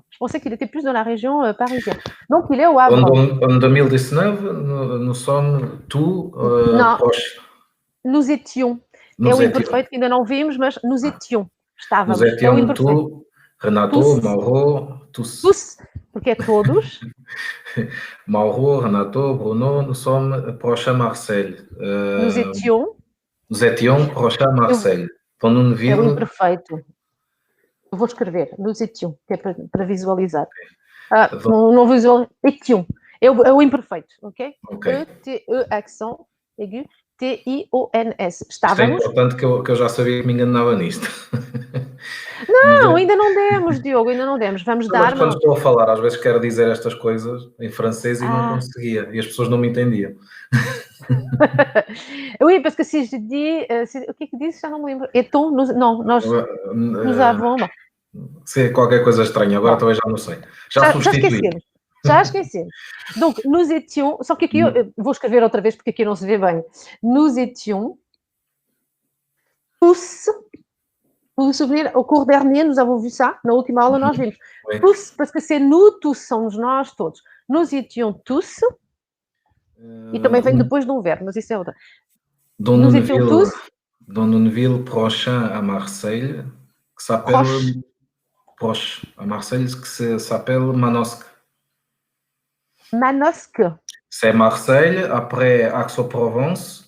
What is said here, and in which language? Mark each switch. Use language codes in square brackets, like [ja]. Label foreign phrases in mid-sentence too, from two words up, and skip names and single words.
[fr] Je pensais qu'il était plus dans la région parisienne. Donc, il est au Havre. En 2019, nous sommes tous proches. Nous étions. Nous étions tous, Renato, Mauro, tous. Tous, [pt] porque é todos. Mauro, Renato, Bruno, [fr] nous sommes proches à Marseille. Nous étions proches à Marseille. Dans une ville... [pt] É o imperfeito. Eu vou escrever. [fr] Nous étions, [pt] que é para visualizar. Não visualizo. Étions. É o imperfeito, ok? E-T-E, [fr] accent aigu, [pt] T-I-O-N-S. Estávamos. É importante que eu já sabia que me enganava nisto. Não, ainda não demos, Diogo, ainda não demos. Vamos dar. Mas quando estou a falar, às vezes quero dizer estas coisas em francês e não conseguia. E as pessoas não me entendiam. [fr] Oui, parce que si je dis... [pt] o que é que diz? Já não me lembro. [fr] Et-on? [pt] Não, nós avons... C'est qualquer coisa estranha. Agora talvez já não sei. Já substituí. Já esquecemos. [fr] Donc, nous étions... [pt] Só que aqui eu vou escrever outra vez porque aqui não se vê bem. [fr] Nous étions tous... Vous vous souvenez, au cours dernier, nous avons vu ça. [pt] Na última aula nós vimos. [fr] Tous, parce que c'est nous tous, [pt] somos nós todos. [fr] Nous étions tous... [pt] E também vem depois de um verbo, mas isso é outra. [fr] Nous étions tous... Dans une ville proche à Marseille, que s'appelle... Proche à Marseille, que s'appelle Manosque. Manosque. C'est Marseille, après Aix-en-Provence.